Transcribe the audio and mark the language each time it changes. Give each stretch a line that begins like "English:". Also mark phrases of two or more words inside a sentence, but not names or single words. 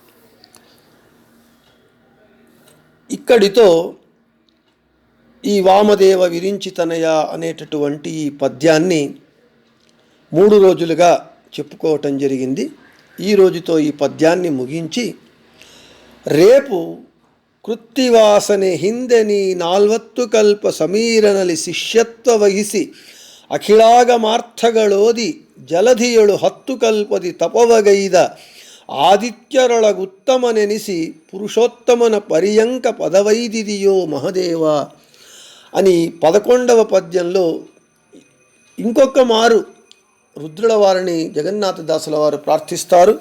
Telugu: ఇక్కడితో ఈ వామదేవ విరించితనయ అనేటటువంటి ఈ పద్యాన్ని 3 రోజులుగా చెప్పుకోవటం జరిగింది. ఈ రోజుతో ఈ పద్యాన్ని ముగించి రేపు కృత్తివాసనే ಹಿಂದೆನಿ
Kannada: 40 ಕಲ್ಪ ಸಮೀರನಲಿ ಶಿಷ್ಯತ್ವ ವಹಿಸಿ ಅಖಿಳಾಗಮಾರ್ಥಗಳೋದಿ ಜಲಧಿಯಳು 10 ಕಲ್ಪದಿ ತಪವಗೈದ ಆದಿತ್ಯರೊಳಗುತ್ತಮನೆನಿಸಿ ಪುರುಷೋತ್ತಮನ ಪರ್ಯಂಕ ಪದವೈದಿದಿಯೋ ಮಹದೇವ
Telugu: అని 11వ పద్యంలో ఇంకొక మారు రుద్రుల వారిని జగన్నాథదాసుల వారు ప్రార్థిస్తారు.